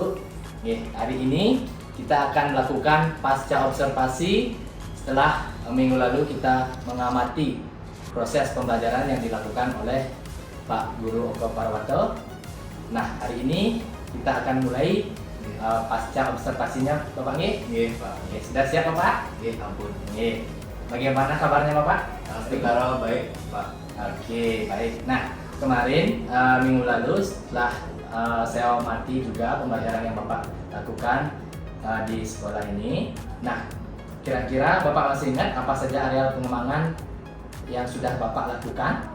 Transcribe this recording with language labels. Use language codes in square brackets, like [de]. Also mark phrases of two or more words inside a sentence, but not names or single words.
[id] Hari ini kita akan melakukan pasca observasi setelah minggu lalu kita mengamati proses pembelajaran yang dilakukan oleh Pak Guru Oko Parwato. Nah, hari ini kita akan mulai pasca observasinya, Bapak nggih? Nggih, Pak. Sudah siap Bapak? [ban] Nggih, ampun. [id] Nggih. Bagaimana kabarnya Bapak? Sekarang baik, Pak. Oke, baik. Nah, kemarin minggu lalu setelah saya amati juga pembelajaran yang Bapak lakukan di sekolah ini. Nah, kira-kira Bapak masih ingat apa saja areal pengembangan yang sudah Bapak lakukan?